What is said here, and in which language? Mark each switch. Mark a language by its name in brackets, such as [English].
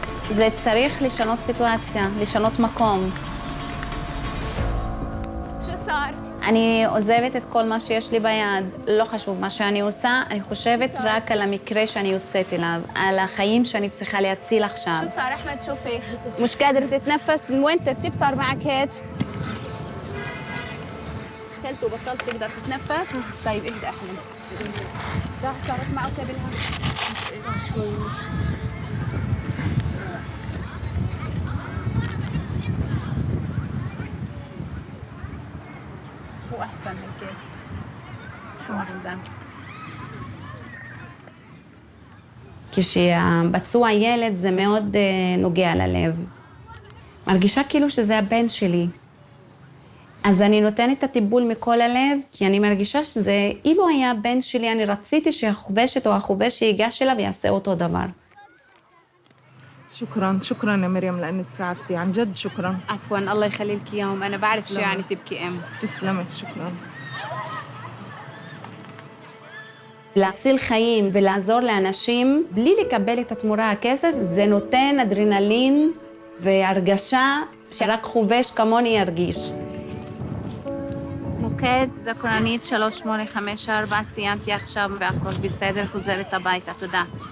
[Hebrew] זה צריך לשנות סיטואציה, לשנות מקום. אני עוזבת את כל מה שיש לי ביד, לא חשוב מה שאני עושה, אני חושבת רק על המקרה שאני יוצאת אליו, על החיים שאני צריכה להציל עכשיו. [Arabic] شو صار أحمد شو فيك؟ مش قادرة تتنفس من وين كيف صار معك هيك؟ شلت وبطلت تقدر تتنفس؟ طيب اهدى أحمد. راح صارت معه كابلها؟ شوي. هو أحسن هيك. هو أحسن. [Hebrew] כשהפצוע ילד זה מאוד נוגע ללב. מרגישה כאילו שזה הבן שלי. אז אני נותנת את הטיפול מכל הלב, כי אני מרגישה שזה, אילו היה הבן שלי, אני רציתי שהחובשת או החובש ייגש אליו ויעשה אותו דבר. [Arabic] شكراً يا مريم لأنك ساعدتي عن جد شكراً. عفواً الله يخلي لك إياهم أنا بعرف شو يعني تبكي أم. تسلمي شكراً. [Hebrew] להציל חיים ולעזור לאנשים בלי לקבל את התמורה הכסף, זה נותן אדרנלין והרגשה שרק חובש כמוני ירגיש. מוקד, זכרנית 3854, סיימתי עכשיו והכל בסדר, חוזרת הביתה, תודה.